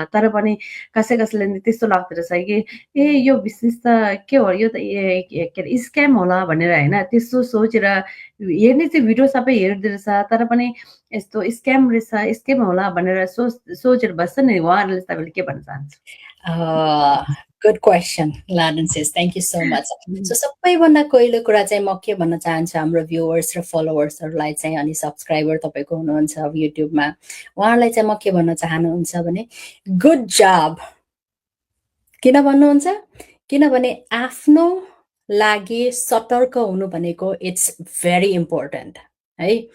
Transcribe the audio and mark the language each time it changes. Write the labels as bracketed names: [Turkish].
[Nepali] तर पनि कसैले त्यस्तो लाग्दो रहेछ कि ए यो बिजनेस त के हो, यो त के अरे स्क्याम होला भनेर होइन, त्यस्तो सोचेर हेर्ने चाहिँ भिडियो सबै हेर्दो रहेछ। तर पनि यस्तो स्क्याम रहेछ, स्क्याम होला भनेर सोचेर बस्छ नि, उहाँहरूले तपाईँले के भन्न चाहन्छ? [English] Good question लाडन सिस, thank you so much. [Nepali] So सबैभन्दा पहिलो कुरा चाहिँ म के भन्न चाहन्छु हाम्रो भ्युवर्स र फलोवर्सहरूलाई चाहिँ, अनि सब्सक्राइबर तपाईँको हुनुहुन्छ युट्युबमा, उहाँहरूलाई चाहिँ म के भन्न चाहनुहुन्छ भने गुड जब। किन भन्नुहुन्छ? किनभने आफ्नो लागि सतर्क हुनु भनेको [English] it's very important [Nepali] है।